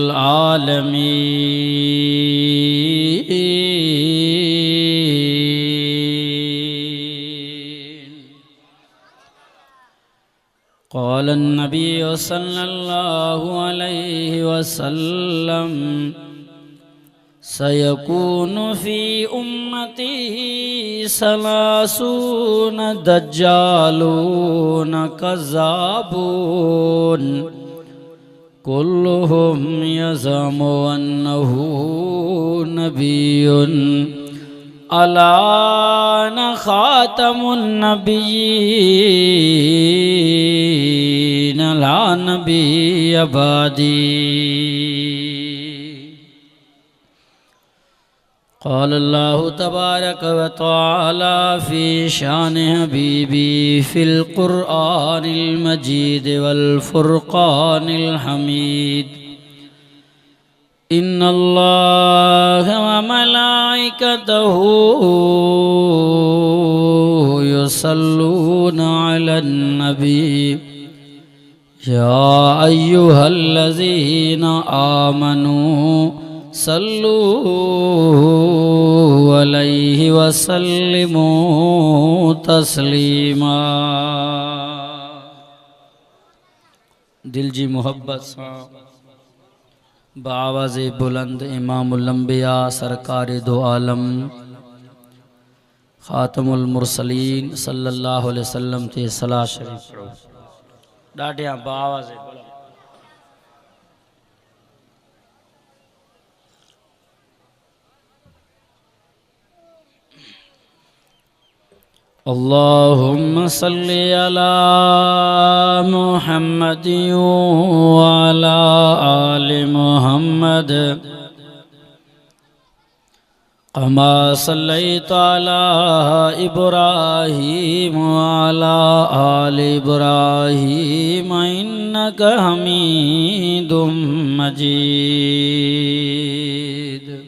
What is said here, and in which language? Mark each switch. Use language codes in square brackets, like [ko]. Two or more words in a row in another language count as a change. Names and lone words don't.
[ar] العالمين قال النبي صلى الله عليه وسلم سيكون في أمتي ثلاثون دجالون كذابون كلهم يزعم أنه نبي ألا أنا خاتم النبيين لا نبي بعدي قال الله تبارك وتعالى في شأن حبيبي في القرآن المجيد والفرقان الحميد إن الله وملائكته يصلون على النبي يا أيها الذين آمنوا صلوا عليه وسلموا تسليما. [sd] दिल जी मोहब्बत सां बावाज़े बुलंद [ar] إمام الأنبياء [ur] سرکار دو عالم [ar] خاتم المرسلين صلى الله عليه وسلم [sd] ते सलाह शरीफ पढ़ो। ॾाढियां बाआवाज़ [ar] اللهم صل على محمد وعلى آل محمد كما صليت على إبراهيم وعلى آل إبراهيم إنك حميد مجيد.